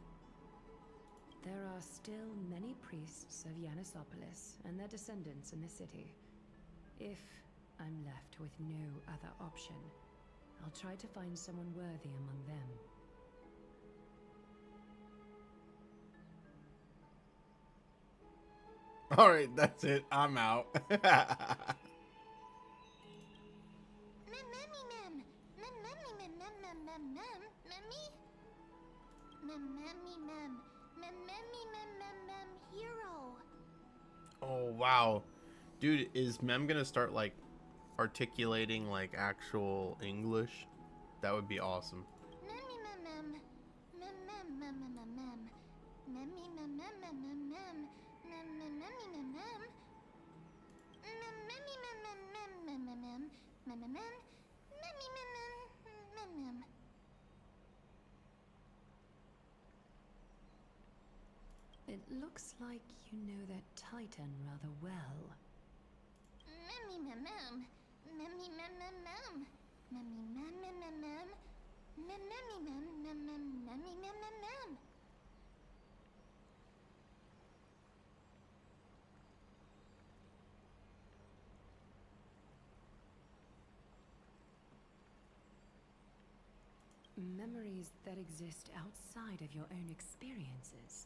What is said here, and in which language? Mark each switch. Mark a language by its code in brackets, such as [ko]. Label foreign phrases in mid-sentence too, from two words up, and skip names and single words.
[en] There are still many priests of Yanisopolis and their descendants in the city. If I'm left with no other option, I'll try to find someone worthy among them. Alright, that's it. I'm out. Mem memmy mem, mem memmy mem mem mem mem mem, memmy. Mem memmy mem, mem memmy mem mem mem hero. Oh, wow. Dude, is Mem gonna start, like, articulating, like, actual English? That would be awesome. Memmy mem mem, mem mem mem mem mem mem, memmy mem mem mem mem mem, mem mem memmy mem mem, mem memmy mem mem mem mem mem mem, mem mem mem, memmy mem mem mem mem. It looks like you know that Titan rather well. Memmy mem mem, memmy mem mem mem, memmy mem mem mem mem, mem memmy mem mem mem, memmy mem mem mem. Memories that exist outside of your own experiences.